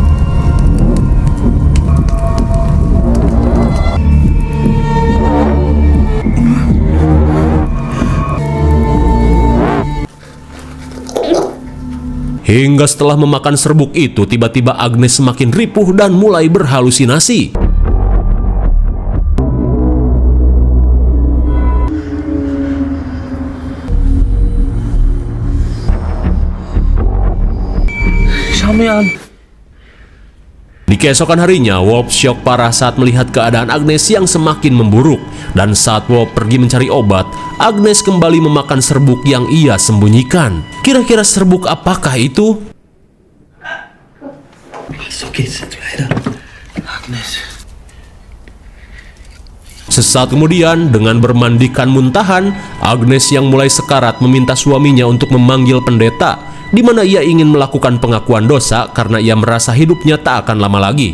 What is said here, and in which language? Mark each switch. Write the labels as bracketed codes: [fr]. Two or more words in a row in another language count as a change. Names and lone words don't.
[id] Hingga setelah memakan serbuk itu, tiba-tiba Agnes semakin ripuh dan mulai berhalusinasi. [de] Schau mir an. [id] Di keesokan harinya, Wolf syok parah saat melihat keadaan Agnes yang semakin memburuk. Dan saat Wolf pergi mencari obat, Agnes kembali memakan serbuk yang ia sembunyikan. Kira-kira serbuk apakah itu? [de] So geht's jetzt weiter. [id] Agnes. Sesaat kemudian, dengan bermandikan muntahan, Agnes yang mulai sekarat meminta suaminya untuk memanggil pendeta, di mana ia ingin melakukan pengakuan dosa karena ia merasa hidupnya tak akan lama lagi.